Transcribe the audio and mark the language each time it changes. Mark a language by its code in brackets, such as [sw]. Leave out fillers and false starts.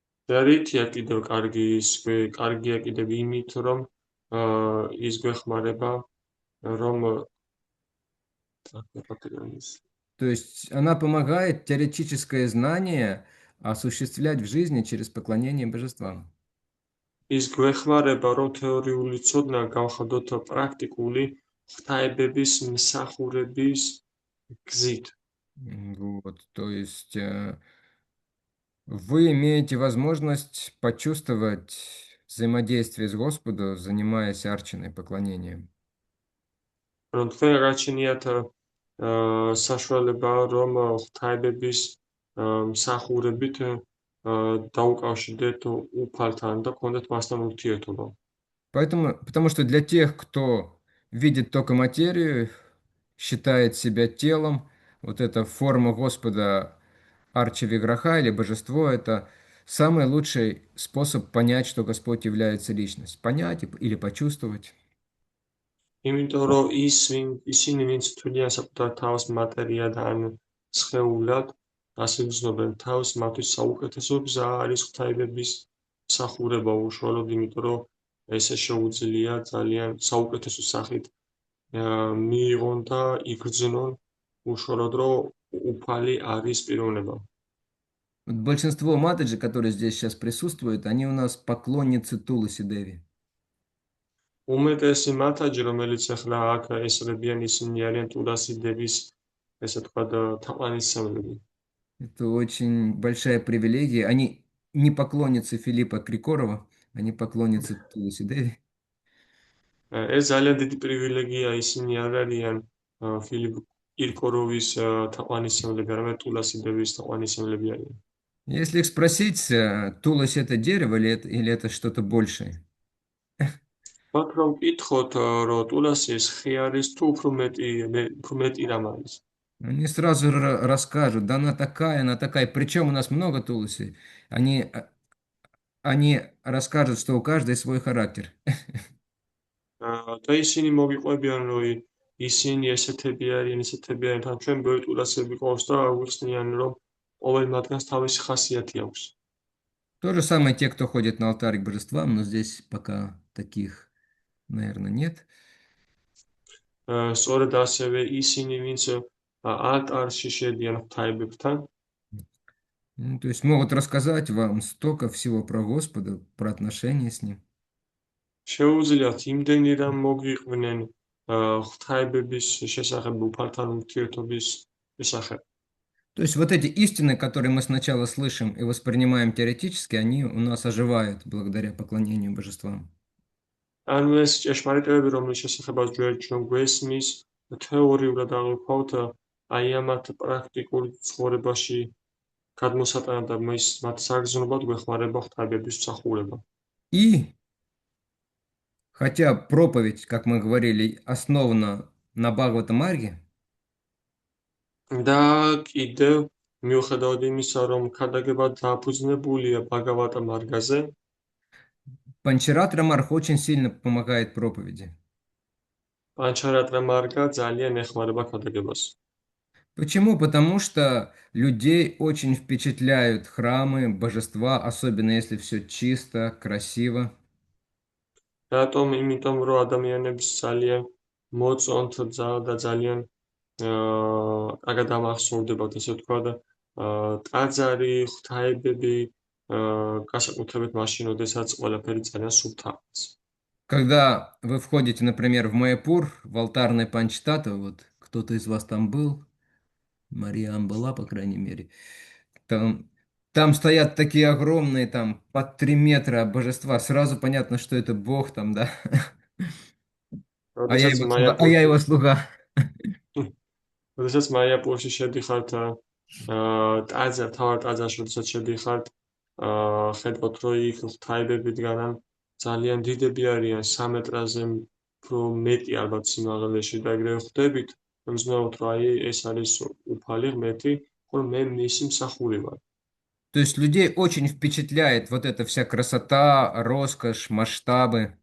[ka] და რითია კიდევ კარგია კიდევ იმით, რომ ის გვეხმარება, რომ [ru] То есть она помогает теоретическое знание осуществлять в жизни через поклонение божествам. [ka] ის გვეხმარება, რომ თეორიული ცოდნა გავხადოთ პრაქტიკული ღვთაებების მსახურების გზით. [ru] Вот, то есть вы имеете возможность почувствовать взаимодействие с Господом, занимаясь арчиной поклонением. [ka] რომ თქვენ გაჩნიათ საშუალება, რომ ღვთაებების მსახურებით დაუკავშირდეთ უფალთან და გქონდეთ მასთან ურთიერთობა. [ru] Потому что для тех, кто видит только материю, считает себя телом, вот эта форма Господа Арчи Виграха или божество, это самый лучший способ понять, что Господь является личность. Понять или почувствовать. [ka] იმიტომ რომ ისინი ვინც თვლიან საკუთარ თავს მატერიადან სხეულად, ასე გრძნობენ თავს, მათთვის საუკეთესო გზა არის ღვთაებების მსახურება უშუალოდ, იმიტომ რომ ესე შეუძლია ძალიან საუკეთესო სახით მიიღონ და იგრძნონ უშუალოდ, რომ უფალი არის პიროვნება. [ru] Вот большинство матаджи, которые здесь сейчас присутствуют, они у нас поклонницы Туласи Деви. [ka] უმეტესი მათაჯი, რომელიც ახლა აქ ესრებიან, ისინი არიან ტულასი დევის, ესე თქვა, თაყვანისმცემლები. [ru] Это очень большая привилегия. Они не поклонницы Филиппа Крикорова, они поклонницы Туласи Деви. [ka] ეს ძალიან დიდი პრივილეგია, ისინი არ არიან ფილიპ კირკოროვის თაყვანისმცემლები, არამედ ტულასი დევის თაყვანისმცემლები არიან. [ru] Если их спросить, Туласи это дерево или это что-то большее? [ka] მათ რომ ვკითხოთ, რომ ტულასის ხე არის თუ უფრო მეტი რამ არის? [ru] Они сразу расскажут, да она такая. Причем у нас много Туласи. Они расскажут, что у каждой свой характер. [ka] და ისინი მოგიყვებიან, რომ ისინი ესეთები არიან, თან ჩვენ ბევრი ტულასები ყავს და უხსნიან, რომ ყოველ მათგანს თავისი ხასიათი აქვს. [ru] То же самое те, кто ходит на алтарь к божествам, но здесь пока таких, наверное, нет. [ka] სწორედ ასევე ისინი, ვინც алтарში შედიან ღვთაებებთან, [ru] То есть могут рассказать вам столько всего про Господа, про отношения с Ним. [ka] შეუძლიათ იმდენი რამ მოგიყვნენ ღვთაებების შესახებ, უფალთან ურთიერთობის შესახებ. [ru] То есть вот эти истины, которые мы сначала слышим и воспринимаем теоретически, они у нас оживают благодаря поклонению божествам. [ka] ანუ ეს ჭეშმარიტებები, რომლის შესახებაც ჩვენ გვესმის, თეორიულად აღვიქვათ, აი ამათ პრაქტიკულ ცხოვრებაში გადმოსატანად და მათ საგრძნობად გვეხმარება ღვთაებების მსახურება. [ru] И хотя проповедь, как мы говорили, основана на Бхагавата-марге, [ka] და კიდევ მიუხედავად იმისა, რომ ქადაგება დაფუძნებულია ბაგავატა მარგაზე, [ru] Панчаратра Марх очень сильно помогает проповеди. [ka] პანჩარატრა მარგა ძალიან ეხმარება ქადაგებას. [ru] Почему? Потому что людей очень впечатляют храмы, божества, особенно если все чисто, красиво. [ka] რატომ? იმიტომ რომ ადამიანებს ძალიან მოწონთ და ძალიან კარგად ამახსოვრდებათ, ესე ვთქვათ, ტაძარი, ღვთაებები, განსაკუთრებით მაშინ, როდესაც ყველაფერი ძალიან სუფთაა. [ru] Когда вы входите, например, в Майяпур, в алтарный Панчтатва, вот кто-то из вас там был, Мариам была, по крайней мере, там стоят такие огромные, там, по 3 метра божества, сразу понятно, что это Бог там, да? [ka] როდესაც [ru] А я его слуга. [ka] როდესაც მაიაპურში შედიხართ, თავად ტაძარში, როდესაც შედიხართ, ხედავთ, რომ იქ ღვთაებები დგანან, ძალიან დიდები არიან, 3 მეტრაზე უფრო მეტი ალბათ სიმაღლეში და ეგრევე ხვდებით, რომ ზნეობთ, რომ აი ეს არის უფალი ღმერთი, ხოლო მე მისი მსახური ვარ. [ru] То есть людей очень впечатляет вот эта вся красота, роскошь, масштабы.